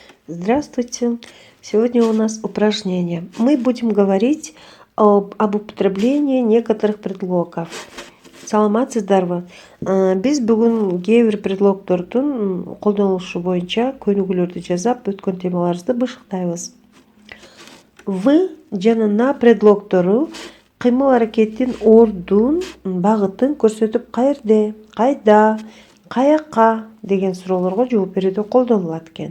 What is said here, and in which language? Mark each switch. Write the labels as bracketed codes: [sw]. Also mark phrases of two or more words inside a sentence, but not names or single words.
[ru] Здравствуйте! Сегодня у нас упражнение. Мы будем говорить об употреблении некоторых предлогов. [ky] Саламатсыздарбы. Биз бүгүн кээ бир предлогдордун колдонулушу боюнча көнүгүүлөрдү жасап, өткөн темаларыбызды бышыктайбыз. В жана на предлогдору кыймыл аракеттин ордун, багытын көрсөтүп каерде, кайда, каяка деген суроолорго жооп берүүдө колдонулат экен.